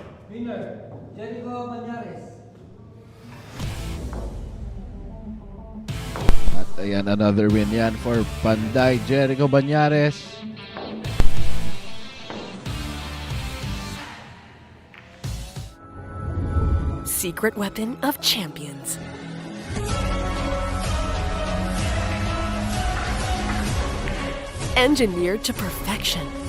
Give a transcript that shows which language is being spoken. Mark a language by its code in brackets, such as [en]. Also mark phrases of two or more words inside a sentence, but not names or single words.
[en] Winner, Jerico Bañares. [tl] At ayan, [en] another win [tl] yan for Panday Jerico Bañares. [en] Secret weapon of champions. Engineered to perfection.